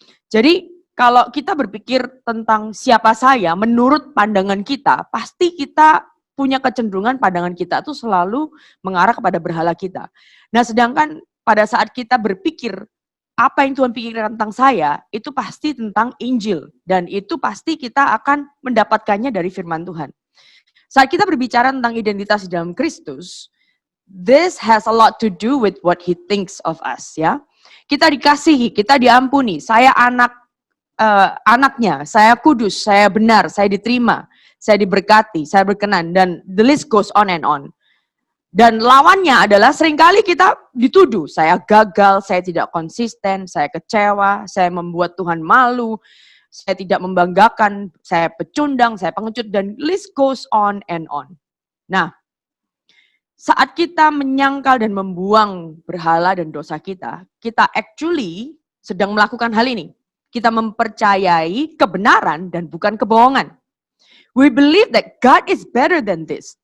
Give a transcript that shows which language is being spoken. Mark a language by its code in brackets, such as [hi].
[id] Jadi kalau kita berpikir tentang siapa saya menurut pandangan kita, pasti kita punya kecenderungan pandangan kita tuh selalu mengarah kepada berhala kita. Nah, sedangkan pada saat kita berpikir, apa yang Tuhan pikirkan tentang saya, itu pasti tentang Injil. Dan itu pasti kita akan mendapatkannya dari firman Tuhan. Saat kita berbicara tentang identitas di dalam Kristus, [en] this has a lot to do with what He thinks of us. [id] Ya, kita dikasihi, kita diampuni, saya anaknya, saya kudus, saya benar, saya diterima, saya diberkati, saya berkenan, dan [en] the list goes on and on. [id] Dan lawannya adalah seringkali kita dituduh, saya gagal, saya tidak konsisten, saya kecewa, saya membuat Tuhan malu, saya tidak membanggakan, saya pecundang, saya pengecut, dan [en] list goes on and on. [id] Nah, saat kita menyangkal dan membuang berhala dan dosa kita actually sedang melakukan hal ini. Kita mempercayai kebenaran dan bukan kebohongan. [en] We believe that God is better than this.